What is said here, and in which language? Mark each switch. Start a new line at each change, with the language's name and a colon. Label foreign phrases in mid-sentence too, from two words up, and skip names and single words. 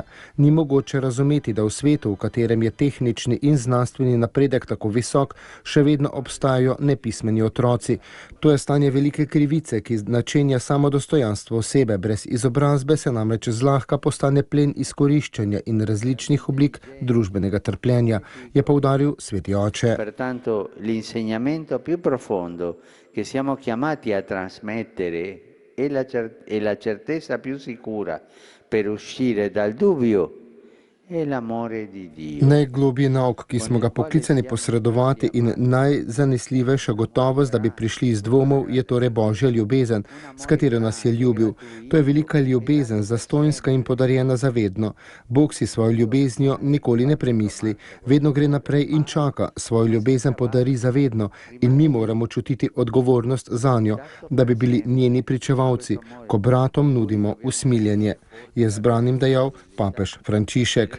Slovenian: Ni mogoče razumeti, da v svetu, v katerem je tehnični in znanstveni napredek tako visok, še vedno obstajajo nepismeni otroci. To je stanje velike krivice, ki načenja samo dostojanstvo osebe. Brez izobrazbe se namreč zlahka postane plen izkoriščanja in različnih oblik družbenega trpljenja, je poudaril sveti oče.
Italian: L'insegnamento più profondo che siamo chiamati a trasmettere è la certezza più sicura per uscire dal dubbio.
Slovenian: Najglobji nauk, ki smo ga poklicani posredovati in najzanesljivejša gotovost, da bi prišli iz dvomov, je torej Božja ljubezen, s katero nas je ljubil. To je velika ljubezen, zastonjska in podarjena zavedno. Bog si svojo ljubeznijo nikoli ne premisli, vedno gre naprej in čaka, svojo ljubezen podari zavedno in mi moramo čutiti odgovornost zanjo, da bi bili njeni pričevalci, ko bratom nudimo usmiljenje, je zbranim dejal papež Frančišek.